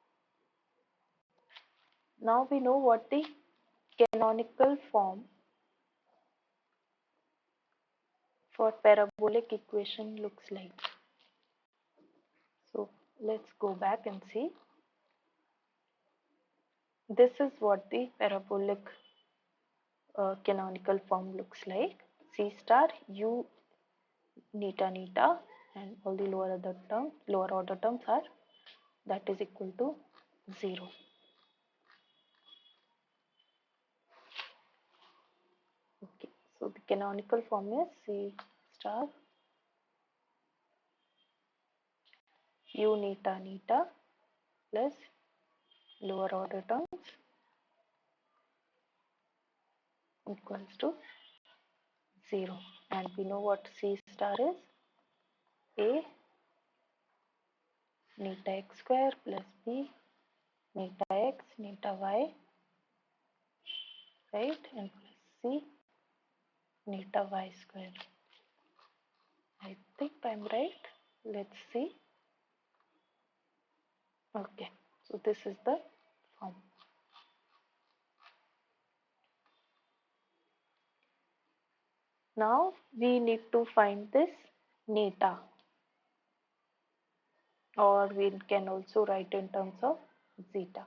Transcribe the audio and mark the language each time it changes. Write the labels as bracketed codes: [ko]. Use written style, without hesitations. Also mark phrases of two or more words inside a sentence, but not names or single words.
[en] Now we know what the canonical form for parabolic equation looks like. So let's go back and see. This is what the parabolic canonical form looks like. C star u neta neta and all the lower order terms are that is equal to 0. Okay, so the canonical form is C star u neta neta plus lower order terms equals to 0, and we know what C star is. A neta x square plus b neta x neta y, right, and plus c neta y square. I think I'm right. Let's see. Okay, so this is the form. Now we need to find this neta, or we can also write in terms of zeta.